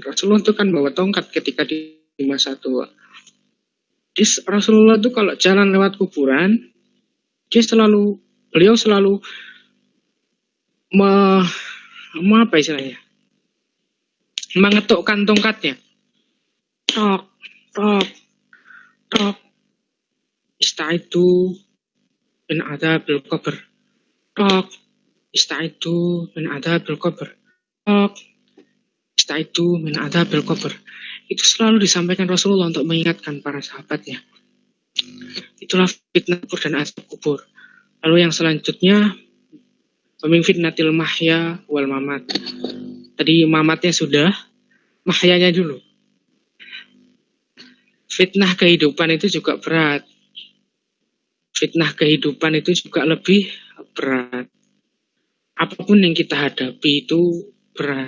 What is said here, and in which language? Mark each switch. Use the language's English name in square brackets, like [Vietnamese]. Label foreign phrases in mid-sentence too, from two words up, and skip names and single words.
[Indonesian] Rasulullah itu kan bawa tongkat ketika di masa tua. Rasulullah itu kalau jalan lewat kuburan, beliau selalu apa istilahnya, mengetukkan tongkatnya. Tok, tok, tok. [Arabic] استعيذوا من عذاب القبر. [Indonesian] Tok. [Arabic] استعيذوا من عذاب القبر. Tok. استعيذوا من عذاب القبر. [Indonesian] Itu selalu disampaikan Rasulullah untuk mengingatkan para sahabatnya. Itulah fitnah kubur dan azab kubur. Lalu yang selanjutnya, [Arabic] من فتنة المحيا والممات. [Indonesian] Tadi mamatnya sudah, mahyanya dulu. Fitnah kehidupan itu juga berat. Fitnah kehidupan itu juga lebih berat. Apapun yang kita hadapi itu berat.